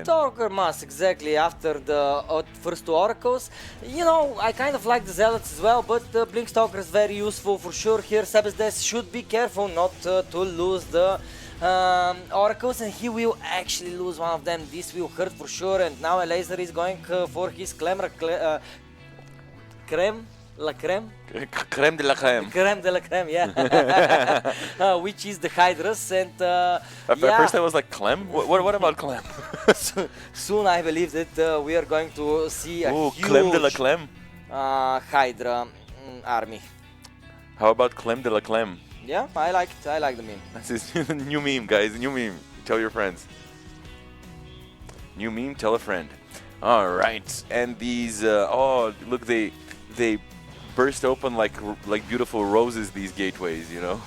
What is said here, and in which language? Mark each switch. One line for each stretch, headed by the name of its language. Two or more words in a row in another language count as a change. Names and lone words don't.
English: Stalker Mass, exactly, after the first 2 Oracles. You know, I kind of like the Zealots as well, but the Blink Stalker is very useful for sure here. Sebesdes should be careful not to lose the Oracles, and he will actually lose one of them. This will hurt for sure, and now Laser is going for his
French: creme la creme? Creme de la creme. Creme de la creme,
English: yeah. Which is the Hydras, and At first I was like, Clem? What about Clem? Soon I believe that we are going to see a huge
French: Clem de la Clem.
English: Hydra army. How about
French: Clem de la Clem?
English: Yeah, I like the meme. That's his new meme, guys. New meme. Tell your friends. New meme, tell a friend. All right, and these. Oh, look, they burst open like beautiful roses. These gateways, you know.